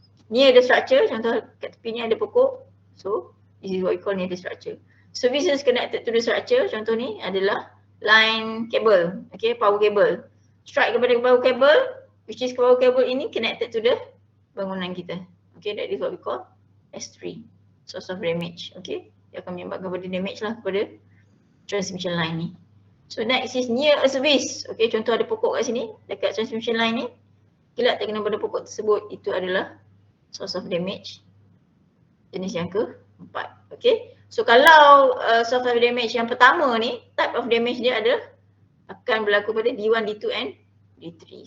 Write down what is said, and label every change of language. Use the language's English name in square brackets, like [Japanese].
[English] Near the structure, [Malay] contoh kat tepi ni ada pokok. [English] So this is what we call near the structure. Services connected to the structure, [Malay] contoh ni adalah [English] line cable. Okay, power cable. Strike kepada power cable, which is power cable ini connected to the [Malay] bangunan kita. [English] Okay, that is what we call S3, source of damage. [Malay] Okay, dia akan menyebabkan kepada damage lah kepada transmission line ni. [English] So next is near a service. [Malay] Okay, contoh ada pokok kat sini, dekat transmission line ni, kilat terkena pada pokok tersebut, itu adalah source of damage jenis yang keempat. Okay, so kalau source of damage yang pertama ni, type of damage dia adalah akan berlaku pada D1, D2 and D3.